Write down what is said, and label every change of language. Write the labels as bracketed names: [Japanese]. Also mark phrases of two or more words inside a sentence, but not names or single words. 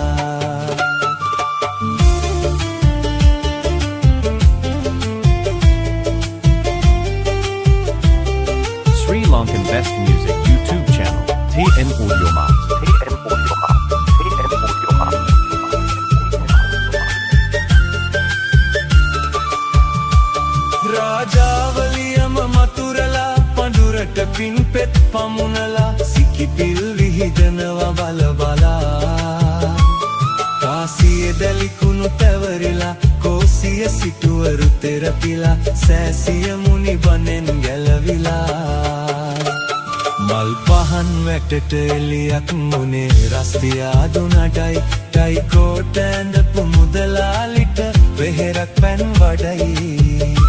[English] Sri Lankan Best Music YouTube channel. TM Audio Mart. TM Audio Mart. TM Audio Mart. [Sinhala] රාජාවලියම මතුරලා පඳුරට පින්පෙත් පමුණලා සිකිපිල් විහිදනවා බලබලා කාසිය දැලිකුණු තැවරිලා කෝසිය සිටුවරු තෙරපිලා සෑසිය මුනි බනෙන් ගැලවිලා මල් පහන් වැටට එලියක් මුනේ රස්තියාදු නඩයි ටයි කෝට ඇඳපු මුදලාලිට වෙහෙරක් පැන් වඩයි